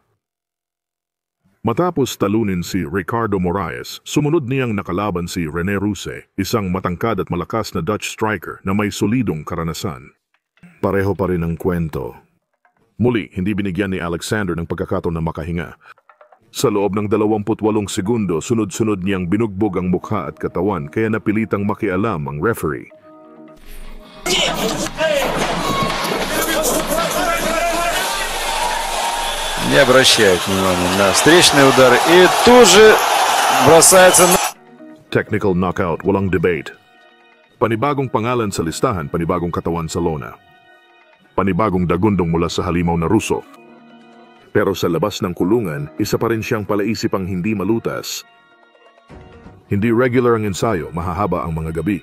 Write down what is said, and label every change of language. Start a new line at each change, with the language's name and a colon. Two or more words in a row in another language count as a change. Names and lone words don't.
Filipino: Matapos talunin si Ricardo Moraes, sumunod niyang nakalaban si Rene Russe, isang matangkad at malakas na
English: Dutch striker
Filipino: na may solidong karanasan. Pareho pa rin ang kwento. Muli, hindi binigyan ni Alexander ng pagkakataon na makahinga. Sa loob ng 28 segundo, sunod-sunod niyang binugbog ang mukha at katawan kaya napilitang makialam ang referee.
Russian: Не обращает внимания на встречные удары и тут же бросается на...
English: Technical knockout,
Filipino: walang debate. Panibagong pangalan sa listahan, panibagong katawan sa lona. Panibagong dagundong mula sa halimaw na Ruso. Pero sa labas ng kulungan, isa pa rin siyang palaisipang hindi malutas. Hindi regular ang ensayo, mahahaba ang mga gabi.